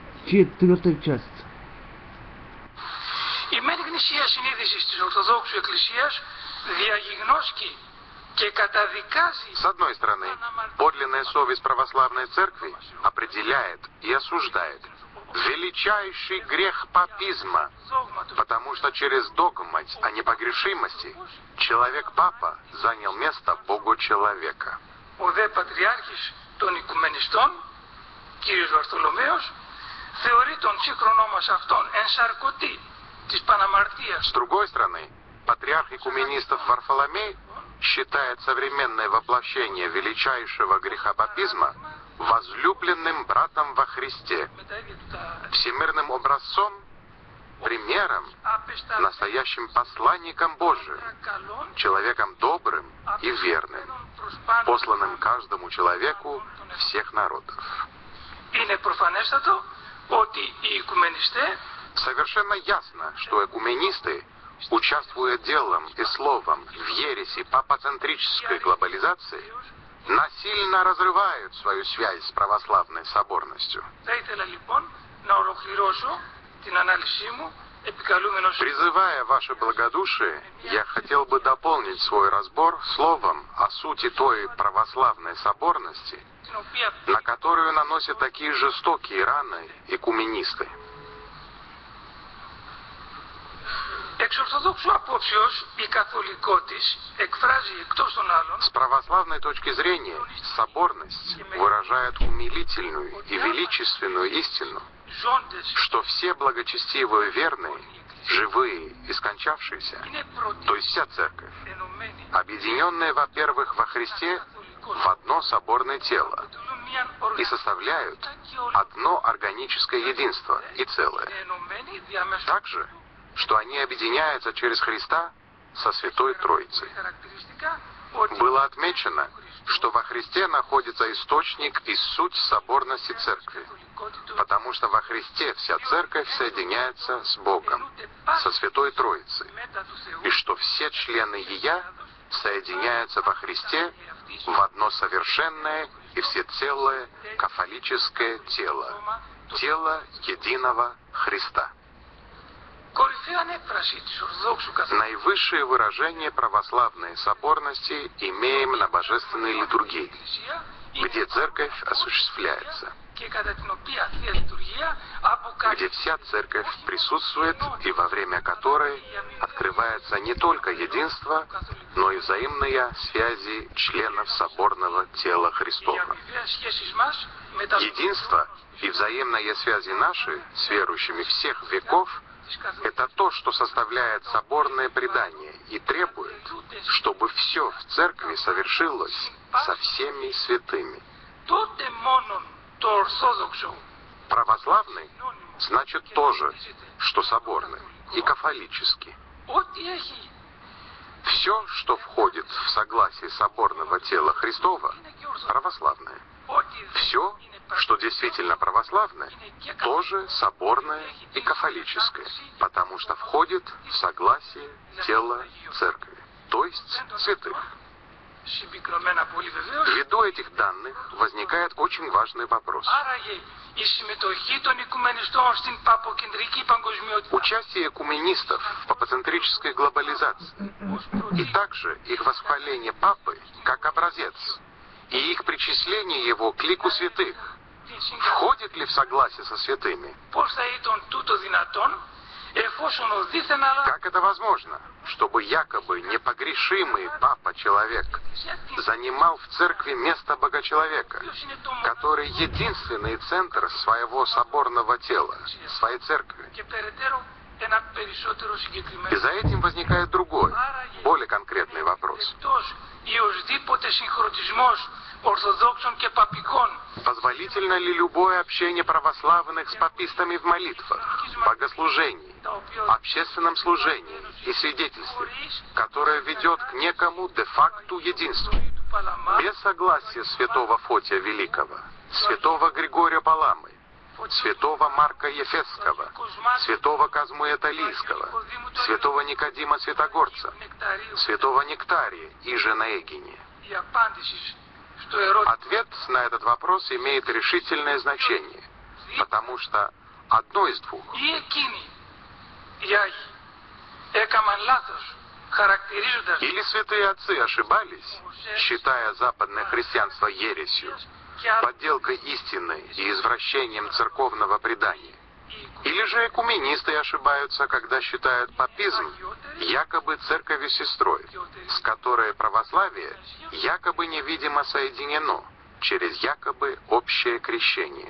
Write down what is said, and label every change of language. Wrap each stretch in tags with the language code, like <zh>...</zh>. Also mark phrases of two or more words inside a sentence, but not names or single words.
<ru>четвертая часть.</ru> <el>Η μένη γνησία συνείδηση της Ορθοδόξου Εκκλησίας διαγιγνώσκει και καταδικάζει.</el> <ru>С одной стороны, подлинная совесть православной церкви определяет и осуждает величайший грех папизма, потому что через догмать о непогрешимости человек-папа занял место Бога-человека.</ru> <el>Ο δε Πατριάρχης των Οικουμενιστών, κύριος Βαρθολομαίος, θεωρεί τον σύγχρονό μας αυτόν ενσαρκωτή της παναμαρτίας.</el> <ru>С другой стороны, патриарх экуменистов Варфоломей считает современное воплощение величайшего греха папизма возлюбленным братом во Христе, всемирным образцом, примером, настоящим посланником Божиим, человеком добрым и верным, посланным каждому человеку всех народов.</ru> <el>Είναι προφανέστατο ότι οι οικουμενιστές</el> <ru>Совершенно ясно, что экуменисты, участвуя делом и словом в ереси папоцентрической глобализации, насильно разрывают свою связь с православной соборностью.</ru> <el>Θα ήθελα λοιπόν να ολοκληρώσω την ανάλυση μου επικαλούμενος.</el> <ru>Призывая ваше благодушие, я хотел бы дополнить свой разбор словом о сути той православной соборности, на которую наносят такие жестокие раны экуменисты.</ru> <el>Εξ ορθοδόξου απόψεως η καθολικότης εκφράζει εκτός των άλλων</el> <ru>С православной точки зрения, соборность выражает умилительную и величественную истину,</ru> <el>ζώντες</el> <ru>что все благочестивые верные, живые и скончавшиеся,</ru> <el>είναι πρώτοι</el> <ru>то есть вся церковь,</ru> <el>ενωμένοι</el> <ru>объединенные, во-первых, во Христе в одно соборное тело</ru> <el>αποτελούν μιαν</el> <ru>и составляют одно органическое единство и целое.</ru> <el>ενωμένοι διαμέσου</el> <ru>Также, что они объединяются через Христа со Святой Троицей.</ru> <el>χαρακτηριστικά ότι</el> <ru>Было отмечено, что во Христе находится источник и суть соборности Церкви, потому что во Христе вся Церковь соединяется с Богом, со Святой Троицей,</ru> <el>μετά του Θεού</el> <ru>и что все члены Ея соединяются во Христе в одно совершенное и всецелое кафолическое тело, тело единого Христа.</ru> <el>κορυφαία ανέφραση της Ορθοδόξου καθολικής</el> <ru>Наивысшее выражение православной соборности имеем на божественной литургии,</ru> <el>Εκκλησία</el> <ru>где Церковь осуществляется,</ru> <el>και κατά την οποία Θεία Λειτουργία αποκαλεί</el> <ru>где вся Церковь присутствует и во время которой открывается не только единство, но и взаимные связи членов соборного тела</ru> <el>οι</el> <ru>Христова.</ru> <el>αμοιβαίες σχέσεις μας με τα</el> <ru>Единство и взаимные связи наши с верующими всех веков</ru> <el>της καθολικής</el> <ru>это то, что составляет соборное предание и требует, чтобы все в Церкви совершилось со всеми святыми.</ru> <el>τότε μόνον το Ορθόδοξο</el> <ru>Православный значит то же, что соборный и кафолический.</ru> <el>ό,τι έχει</el> <ru>Все, что входит в согласие соборного тела Христова,</ru> <el>είναι και ορθόδοξο.</el> <ru>православное.</ru> <el>Ό,τι</el> <ru>Все, что действительно православное,</ru> <el>είναι και</el> <ru>тоже соборное и кафолическое, потому что входит в согласие тела Церкви, то есть святых.</ru> <el>συμπυκνωμένα πολύ βεβαίως.</el> <ru>Ввиду этих данных возникает очень важный вопрос.</ru> <el>Άραγε η συμμετοχή των οικουμενιστών στην παποκεντρική παγκοσμιότητα</el> <ru>Участие экуменистов в папоцентрической глобализации и также их восхваление Папы как образец и их причисление его к лику святых</ru> <el>την συγκαλία.</el> <ru>входит ли в согласие со святыми?</ru> <el>Πώς θα ήταν τούτο δυνατόν εφόσον ο δίθεν αλλά</el> <ru>Как это возможно, чтобы якобы непогрешимый Папа-человек занимал в церкви место Богочеловека,</ru> <el>ποιος είναι το</el> <ru>который единственный центр своего соборного тела, своей церкви?</ru> <el>και περαιτέρω ένα περισσότερο</el> <ru>И</ru> <el>συγκεκριμένο.</el> <ru>за этим возникает другой, более конкретный вопрос.</ru> <el>Εκτός ή οσδήποτε συγχρονισμός Ορθοδόξων και Παπικών</el> <ru>Позволительно ли любое общение православных с папистами в молитвах, богослужении,</ru> <el>τα οποία</el> <ru>общественном служении и свидетельстве, которое ведет к некому де-факту единству,</ru> <el>του Παλαμά</el> <ru>без согласия святого Фотия Великого, святого Григория Паламы, святого Марка Ефесского, святого Казму Италийского, святого Никодима Святогорца, Νεκταρίου святого Нектария и же Наэгиния.</ru> <el>η απάντηση στο ερώτημα</el> <ru>Ответ на этот вопрос имеет решительное значение, потому что одно из двух.</ru> <el>Ή εκείνοι οι Άγιοι έκαναν λάθος χαρακτηρίζοντας</el> <ru>Или святые отцы ошибались, считая западное христианство ересью, подделкой истины и извращением церковного предания. Или же экуменисты ошибаются, когда считают папизм якобы церковью сестрой, с которой православие якобы невидимо соединено через якобы общее крещение.</ru>